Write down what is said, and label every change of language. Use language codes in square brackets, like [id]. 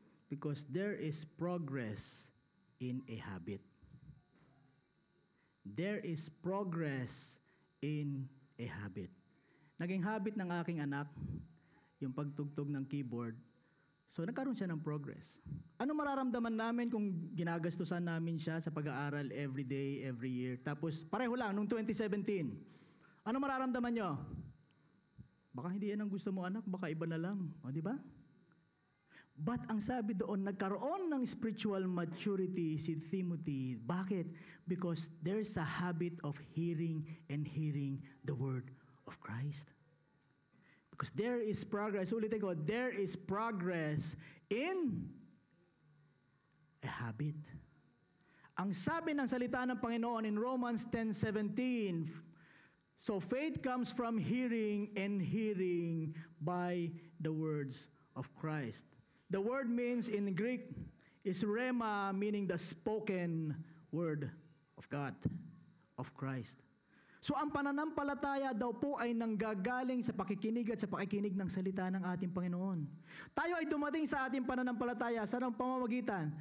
[en] Because there is progress in a habit. There is progress in a habit. [tl] Naging habit ng aking anak, yung pagtugtog ng keyboard. So, nagkaroon siya ng progress. Ano mararamdaman namin kung ginagastusan namin siya sa pag-aaral [en] every day, every year? [tl] Tapos, pareho lang, nung 2017. Ano mararamdaman nyo? Baka hindi yan ang gusto mo, anak. Baka iba na lang. O, di ba? But ang sabi doon, nagkaroon ng [en] spiritual maturity [tl] si Timothy. Bakit? [en] Because there's a habit of hearing and hearing the word of Christ. Because there is progress. [tl] Ulitin ko, [en] there is progress in a habit. [tl] Ang sabi ng salita ng Panginoon [en] in Romans 10:17, so faith comes from hearing and hearing by the words of Christ. The word means in Greek is rhema, meaning the spoken word of God, of Christ. [tl] So ang pananampalataya daw po ay nanggagaling sa pakikinig at sa pakikinig ng salita ng ating Panginoon. Tayo ay dumating sa ating pananampalataya sa anong pamamagitan?